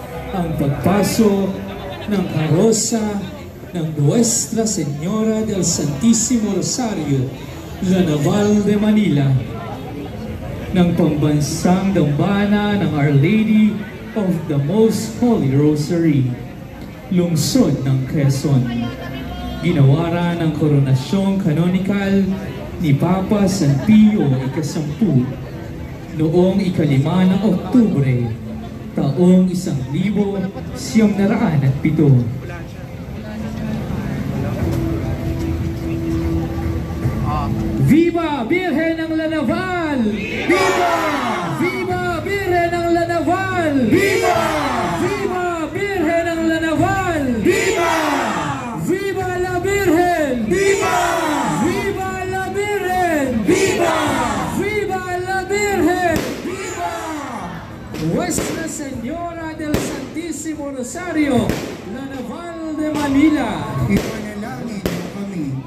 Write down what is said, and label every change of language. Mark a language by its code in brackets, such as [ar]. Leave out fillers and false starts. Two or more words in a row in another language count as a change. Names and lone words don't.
[tl] ang pagpasok ng karosa ng Nuestra Señora del Santísimo Rosario, La Naval de Manila, ng pambansang dambana ng Our Lady of the Most Holy Rosary, lungsod ng Quezon. Ginawara ng koronasyong kanonikal ni Papa San Pio ika-10 noong ika-5 ng Oktubre, taong 1907. [es] Viva Virgen ng La Naval! Viva! Viva Virgen ng La Naval! Viva! Viva Virgen ng La Naval! Viva! Viva la Virgen! Viva! Viva la Virgen! Viva! Viva la Virgen! Viva! Nuestra Señora del Santísimo Rosario, La Naval de Manila. [tl] Ipanalangin mo kami.